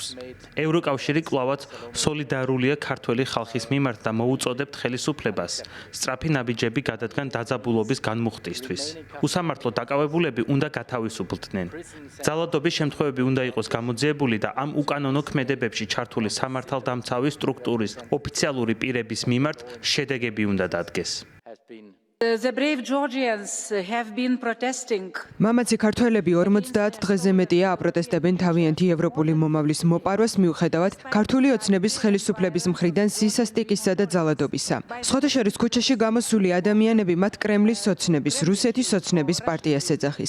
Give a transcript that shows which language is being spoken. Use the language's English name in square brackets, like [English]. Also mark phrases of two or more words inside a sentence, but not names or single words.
[Georgian] ევროკავშირი კვლავაც სოლიდარულია ქართველი ხალხის მიმართ და მოუწოდებთ ხელისუფლებას სწრაფი ნაბიჯები გადადგან დაძაბულობის განმუხტისთვის. უსამართლო დაკავებულები უნდა გათავისუფლდნენ. ძალადობის შემთხვევები უნდა იყოს გამოძიებული და ამ უკანონო ქმედებებში ჩართული სამართალდამცავი სტრუქტურის ოფიციალური პირების მიმართ შედეგები უნდა დადგეს. [English] The brave Georgians have been protesting. [Georgian] მამაცი ქართველები 50 დღეზე მეტია აპროტესტებენ თავიანთი ევროპული მომავლის მოპარვას მიუხედავად ქართული ოცნების ხელისუფლების მხრიდან სისასტიკისა და ძალადობისა. სხვადასხვა ქუჩაში გამოსული ადამიანები მათ კრემლის ოცნების, რუსეთის ოცნების პარტიას ეძახის.